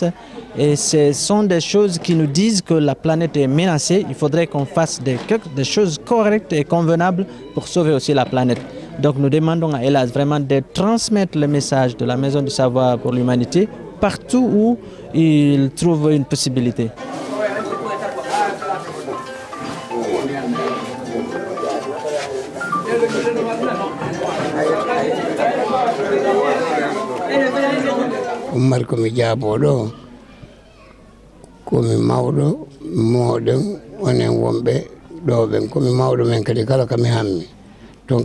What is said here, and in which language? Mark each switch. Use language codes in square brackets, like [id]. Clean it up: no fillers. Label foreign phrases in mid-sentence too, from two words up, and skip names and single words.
[fr] Et ce sont des choses qui nous disent que la planète est menacée. Il faudrait qu'on fasse des choses correctes et convenables pour sauver aussi la planète. Donc nous demandons à Elas vraiment de transmettre le message de la Maison du Savoir pour l'Humanité partout où il trouve une possibilité. [ff] Umar komi jaaboɗo komi mawɗo moɗon onen wonɓe ɗo ɓen komi mawɗo men kadi kala kami hammi ton